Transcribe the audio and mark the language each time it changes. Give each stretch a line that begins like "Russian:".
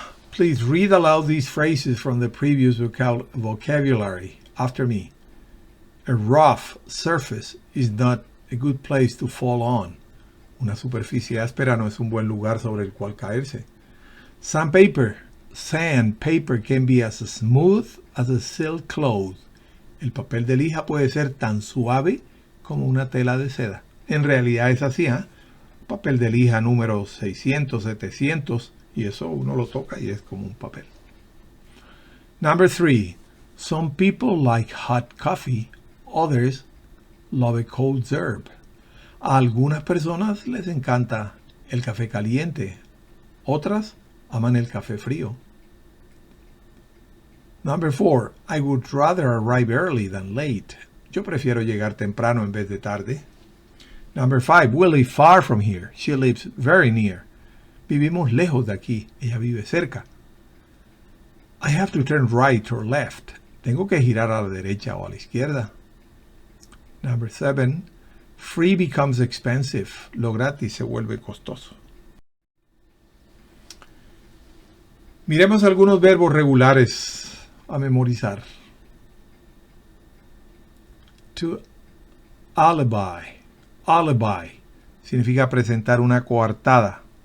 English: Please read aloud these phrases from the previous vocabulary after me. A rough surface is not a good place to fall on.
Spanish: Una superficie áspera no es un buen lugar sobre el cual caerse.
English: Sandpaper can be as smooth as a silk cloth. El papel de lija puede ser tan suave como una tela de seda.
Spanish: En realidad es así, ¿eh? Papel de lija número 600, 700, y eso uno lo toca y es como un papel.
English: Number 3. Some people like hot coffee, others love a cold syrup.
Spanish: A algunas personas les encanta el café caliente, otras aman el café frío.
English: Number 4. I would rather arrive early than late.
Spanish: Yo prefiero llegar temprano en vez de tarde.
English: Number 5. We live far from here. She lives very near.
Spanish: Vivimos lejos de aquí. Ella vive cerca.
English: I have to turn right or left.
Spanish: Tengo que girar a la derecha o a la izquierda.
English: Number 7. Free becomes expensive.
Spanish: Lo gratis se vuelve costoso. Miremos algunos verbos regulares a memorizar. To alibi. Alibi significa presentar una coartada.